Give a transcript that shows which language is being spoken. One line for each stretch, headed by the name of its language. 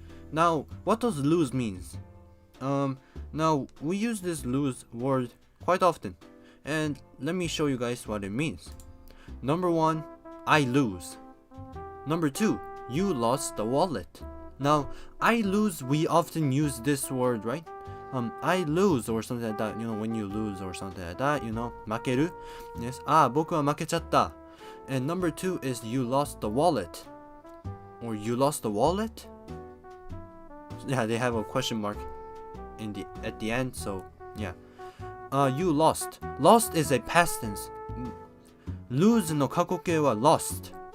English: Now, what does lose means? Now we use this lose word quite often, and let me show you guys what it means. Number 1, I lose. Number 2, you lost the wallet. Now, I lose, we often use this word, right? I lose or something like that, you know, when you lose or something like that, you know,
Japanese: 負ける. Yes, 僕は負けちゃった.
English: And number 2 is you lost the wallet. Or you lost the wallet? Yeah, they have a question mark at the end, so yeah. You lost. Lost is a past tense.
Japanese: Lose の過去形は lost.